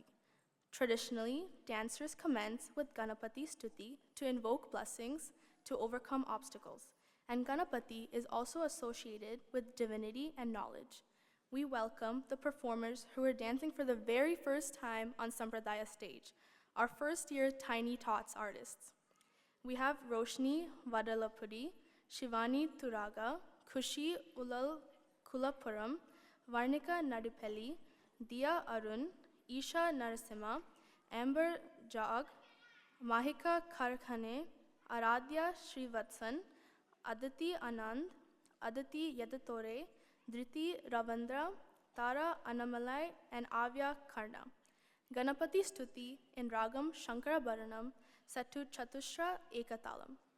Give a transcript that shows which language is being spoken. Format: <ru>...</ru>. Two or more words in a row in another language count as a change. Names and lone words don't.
<en>Traditionally, dancers commence with Ganapati stuti to invoke blessings to overcome obstacles, and Ganapati is also associated with divinity and knowledge. We welcome the performers who are dancing for the very first time on Sampradaya stage, our first-year Tiny Tots artists. We have Roshni Vadalapudi, Shivani Turaga, Kushi Ulal Kulapuram, Varnika Nadipelli, Dia Arun, Isha Narasimha, Amber Jog, Mahika Karkhane, Aradhya Srivatsan, Aditi Anand, Aditi Yadatore, Dhriti Ravandra, Tara Anamalai, and Avya Karna. Ganapati Stuti in Ragam Shankara Bharanam set to Chatushra Ekatalam.</en>